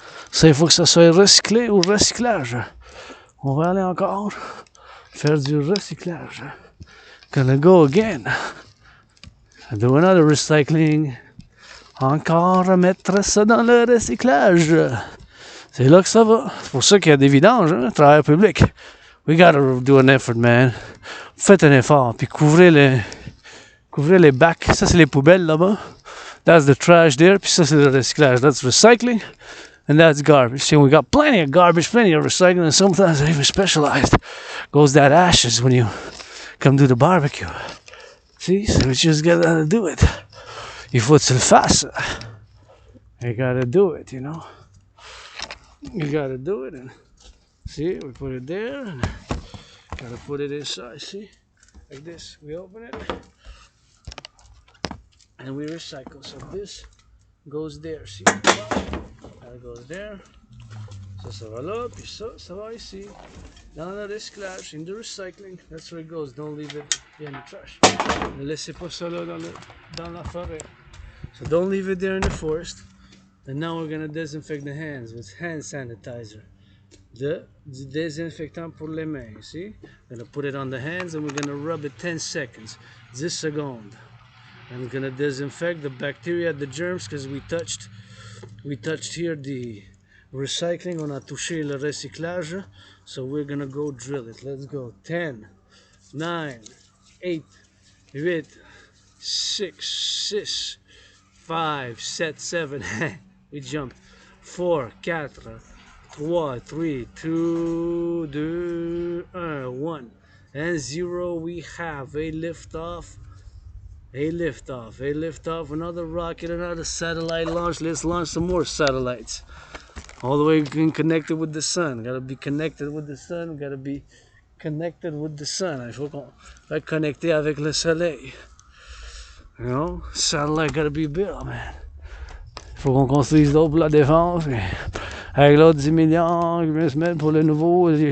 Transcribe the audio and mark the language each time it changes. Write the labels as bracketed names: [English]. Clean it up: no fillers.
[French] Ça, il faut que ça soit recyclé ou recyclage. On va aller encore faire du recyclage. [English] Gonna go again. Do another recycling. [French] Encore mettre ça dans le recyclage. C'est là que ça va. C'est pour ça qu'il y a des vidanges, hein, travail public. [English] We gotta do an effort, man. [French] Faites un effort, puis couvrez les bacs. Ça, c'est les poubelles là-bas. [English] That's the trash there, [French] puis ça, c'est le recyclage. [English] That's recycling, and that's garbage. See, we got plenty of garbage, plenty of recycling, and sometimes even specialized. Goes that ashes when you come do the barbecue. See, so we just gotta do it. [French] Il faut que tu le fasses. [English] You gotta do it, you know. You gotta do it, and see, we put it there, and gotta put it inside, see? Like this, we open it, and we recycle. So this goes there, see? That goes there. [French] Ça va là, puis ça va ici. Dans le recyclage, [English] in the recycling, that's where it goes. Don't leave it in the trash. [French] Ne laissez pas ça là dans la forêt. [English] So don't leave it there in the forest. And now we're gonna disinfect the hands with hand sanitizer. [French] Du désinfectant pour les mains, [English] you see? We're gonna put it on the hands and we're gonna rub it 10 seconds. 10 secondes. And we're gonna disinfect the bacteria, the germs, because we touched here the recycling, [French] on a touché le recyclage, [English] so we're gonna go drill it. Let's go. 10, 9, 8, 8, 6, 5, 7, we jumped. 4, 4, 3, 2, 1, and 0. We have a liftoff. A liftoff, another rocket, another satellite launch. Let's launch some more satellites. All the way connected with the sun. Gotta be connected with the sun. Gotta be connected with the sun. [French] Il faut qu'on va connecter avec le soleil. [English] You know, satellite gotta be built, man. [French] Il faut qu'on construise d'autres pour la défense. Avec l'autre 10 millions qui vient se mettre pour le nouveau.